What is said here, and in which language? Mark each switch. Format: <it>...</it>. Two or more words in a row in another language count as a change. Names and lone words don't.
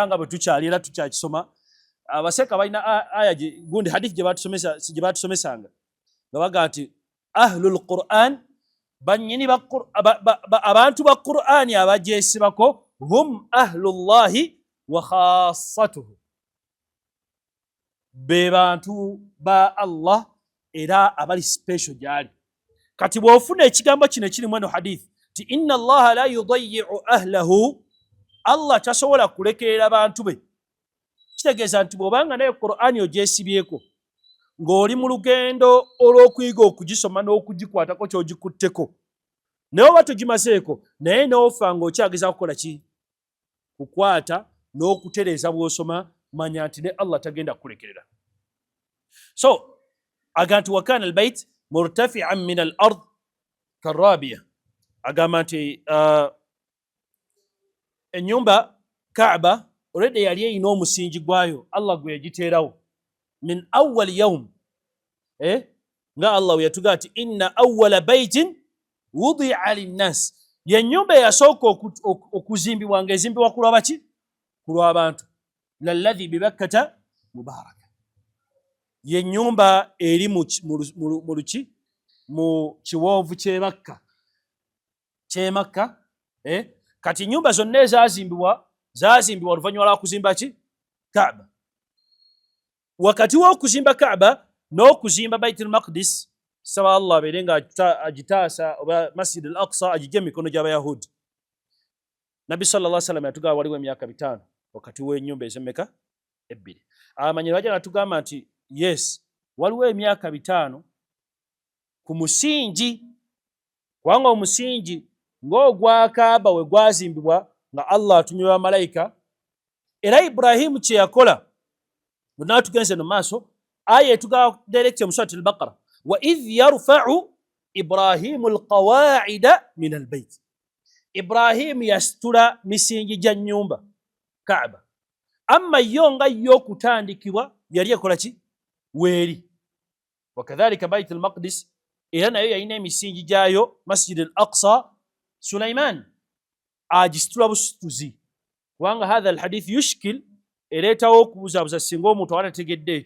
<lg>nga bwe tukyali era tukyakisoma, abaseka balina aya gundi hadithi gye batusomesanga nga baga nti</lg> <ar>أهل القرآن,</ar> <lg>bannyini abantu ba Qur'ani abagyesibako,</lg> <ar>هم أهل الله وخاصته,</ar> <lg>be bantu ba Allah era abali special gyali. Kati bw'ofuna ekigambo kino ekiri mu eno hadithi ti</lg> <ar>إن الله لا يضيع أهله,</ar> <lg>Allah tasobola kulekerera bantu be, kitegeeza nti bw'obanga naye Qur'ani ogyesibyeko ng'oli mu lugendo olw'okuyiga okugisoma n'okugikwatako ky'ogikutteko, naye oba togimazeeko naye n'ofa ng'okyageza kukola ki? Kukwata n'okutereeza bw'osoma, manya nti ne Allah tagenda kukulekerera. So agamba nti</lg> <ar>وكان البيت مرتفعا من الأرض كالرابية,</ar> <lg>agamba nti ennyumba Kaaba already yali eyina omusingi gwayo, Allah gwe yagiteerawo</lg> <ar>من أول يوم,</ar> <lg>nga Allah we yatugaa nti</lg> <ar>إن أول بيت وضع للناس,</ar> <lg>ye nnyumba eyasooka okuzimbibwa ng'ezimbibwa ku lw'abaki? Ku lw'abantu.</lg> <ar>للذي ببكة مباركا,</ar> <lg>ye nnyumba eri mu kiwonvu ky'e Makka. Kati nnyumba zonna ezazimbibwa oluvannyuma lwa kuzimba ki? Kaaba. Wakati w'okuzimba Kaaba n'okuzimba Baitul Maqdis, saba Allah abeere nga agitaasa oba Masjid al-Aqsa agijje mu mikono gy'Abayahudi. Nabbi</lg> <ar>صلى الله عليه وسلم</ar> <lg>yatugamba waliwo emyaka 5 wakati w'ennyumba ez'emmeka ebbiri. Abamanyi bajja natugamba nti yes waliwo emyaka 5 ku musingi, kubanga omusingi ng'ogwa Kaaba we gwazimbibwa nga Allah atumye bamalayika, era Ibrahimu kye yakola bonna tugenze no maaso aya etuga direct mu Surat al-Baqara,</lg> <ar>وإذ يرفع إبراهيم القواعد من البيت.</ar> <lg>Ibrahimu yasitula misingi gya nnyumba Kaaba, amma yo nga yo okutandikibwa yali ekola ki weeri. Wakadhalika Bait al-Maqdis era nayo yalina emisingi gyayo, Masjid al-Aqsa Sulaiman agisitula busituzi, kubanga</lg> <ar>هذا الحديث يشكل,</ar> <lg>ereetawo okubuzabuza singa omuntu awatategedde ekyo.</lg>